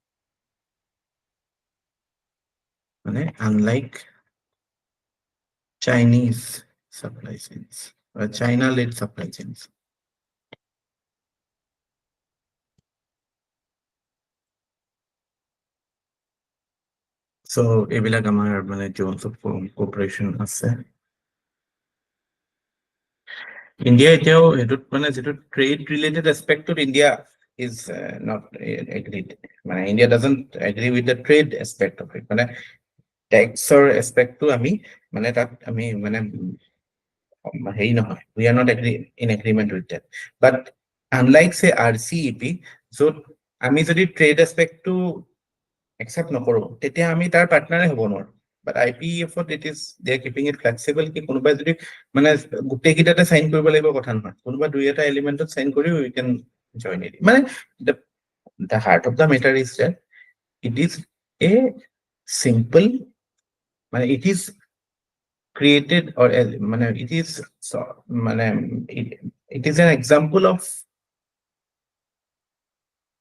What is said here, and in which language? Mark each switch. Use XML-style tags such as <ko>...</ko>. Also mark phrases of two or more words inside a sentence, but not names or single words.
<en>মানে unlike Chinese supply chains or China led supply chains so</en> <as>এইবিলাক আমাৰ মানে</as> <en>zones of cooperation</en> <as>আছে India এতিয়াও এটোত মানে যেটো</as> <en>trade related aspect of India is not agreed মানে India doesn't agree with the trade aspect of it মানে tax or aspect to</en> <as>আমি মানে তাত আমি মানে হেৰি নহয়</as> <en>we are not in agreement with that but unlike say RCEP</en> <as>যত আমি যদি</as> <en>trade aspect to accept</en> <as>নকৰো তেতিয়া আমি তাৰ পাৰ্টনাৰে হ'ব নোৱাৰো</as> <en>but IPEF it is they are keeping it flexible</en> <as>কি কোনোবাই যদি মানে গুটেই কিটাতে সাইন কৰিব লাগিব কথা নহয় কোনোবা দুই এটা এলিমেন্টত সাইন কৰি</as> <en>we can join it মানে the heart of the matter is that it is a simple মানে it is created or মানে it is মানে it is an example of</en>